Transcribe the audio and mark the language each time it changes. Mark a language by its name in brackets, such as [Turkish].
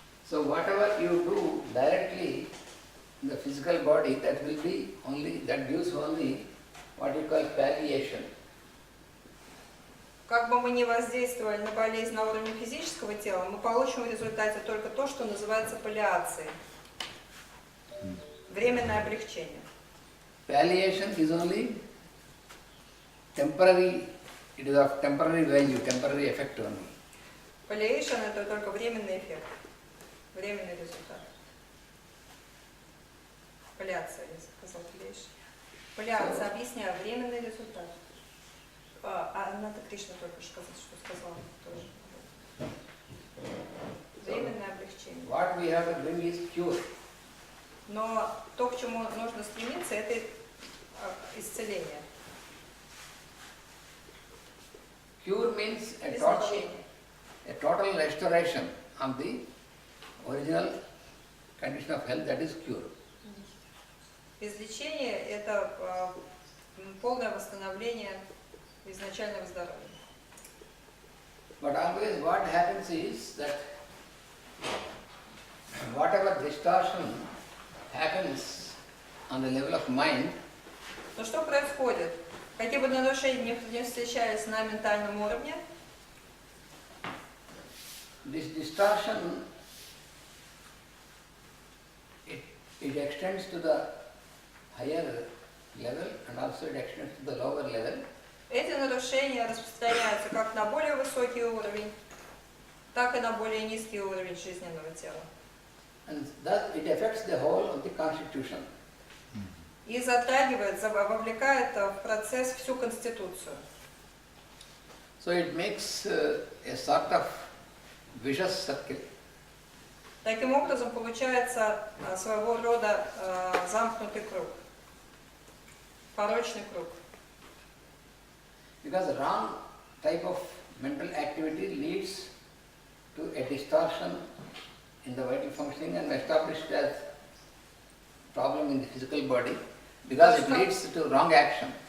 [English] So whatever you do directly in the physical body, that gives only what you call palliation. [Russian] Как бы мы ни воздействовали на болезнь на уровне физического тела, мы получим в результате только то, что называется паллиацией. Временное облегчение. [English] palliation is only temporary, it is of temporary value, temporary effect only. [Russian] Palliation – это только временный эффект, временный результат. Паллиация, я сказал, palliation. Паллиация, объясняю, временный результат. Аната Кришна только что сказала тоже. Временное облегчение. [English] What we have to bring is cure. [Russian] Но то, к чему нужно стремиться, это исцеление. [English] Cure means [Russian] Излечение. [English] a total restoration of the original condition of health, that is cure. [Russian] Излечение – это полное восстановление изначального здоровья. [English] But always what happens is that whatever distortion happens on the level of mind, [Russian] Но что происходит? Какие бы нарушения не встречались на ментальном уровне, [English] this distortion, it extends to the higher level and also it extends to the lower level. [Russian] эти нарушения распространяются как на более высокий уровень, так и на более низкий уровень жизненного тела. [English] And thus it affects the whole of the constitution. [Russian] И затрагивает, вовлекает в процесс всю конституцию. [English] So it makes a sort of vicious circle. [Russian] Таким образом получается своего рода замкнутый круг, порочный круг. [English] Because the wrong type of mental activity leads to a distortion in the vital functioning and established as problem in the physical body because it leads to wrong action.